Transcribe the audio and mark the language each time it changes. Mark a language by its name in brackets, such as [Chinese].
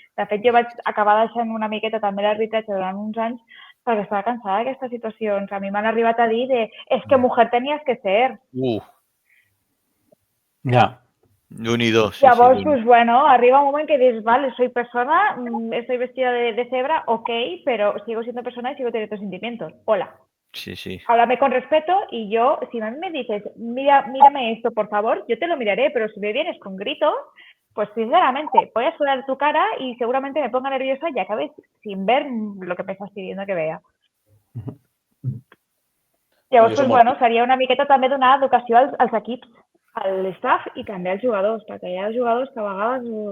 [Catalan] De fet, jo vaig acabar deixant una miqueta també l'arbitratge durant uns anys perquè estava cansada d'aquestes situacions. A mi m'han arribat a dir és que [Spanish] mujer tenías que ser. [Catalan] Ja. Déu-n'hi-do. [Spanish] Llavors, pues bueno, [Catalan] arriba un moment que [Spanish] dices, vale, soy persona, estoy vestida de cebra, ok, pero sigo siendo persona y sigo teniendo sentimientos. Hola. Sí. Háblame con respeto y yo, si a mí me dices, mírame esto, por favor, yo te lo miraré, pero si me vienes con gritos, pues sinceramente, voy a sudar tu cara y seguramente me ponga nerviosa y acabes sin ver lo que me estás pidiendo que vea. [Catalan] Llavors, pues bueno, seria una miqueta també donar educació als equips, a l'staff i també als jugadors, perquè hi ha jugadors que a vegades...